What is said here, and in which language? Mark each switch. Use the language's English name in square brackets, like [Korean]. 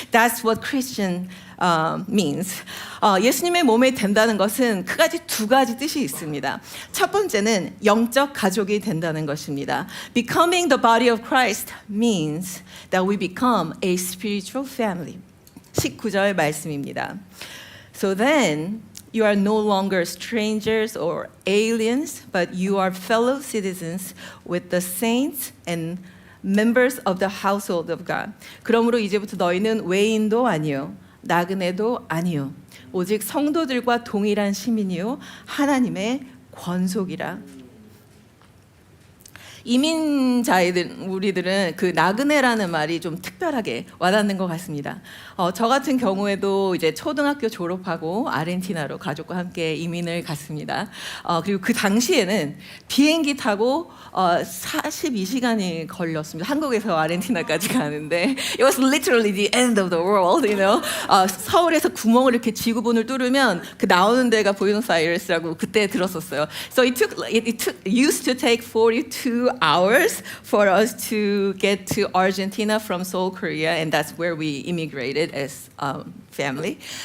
[English] That's what Christian means. [Korean] 예수님의 몸에 된다는 것은 크게 두 가지 뜻이 있습니다. 첫 번째는 영적 가족이 된다는 것입니다. Becoming the body of Christ means that we become a spiritual family. 19절 말씀입니다. [English] So then you are no longer strangers or aliens, but you are fellow citizens with the saints and members of the household of God. [Korean] 그러므로 이제부터 너희는 외인도 아니요 나그네도 아니요 오직 성도들과 동일한 시민이요 하나님의 권속이라. 이민자이들 우리들은 그 나그네라는 말이 좀 특별하게 와닿는 것 같습니다. 저 같은 경우에도 이제 초등학교 졸업하고 아르헨티나로 가족과 함께 이민을 갔습니다. 그리고 그 당시에는 비행기 타고 42시간이 걸렸습니다. 한국에서 아르헨티나까지 가는데 [English] it was literally the end of the world, you know. [Korean] 서울에서 구멍을 이렇게 지구본을 뚫으면 그 나오는 데가 부에노스아이레스라고 그때 들었었어요. [English] So it used to take 42 hours for us to get to Argentina from Seoul, Korea, and that's where we immigrated as family.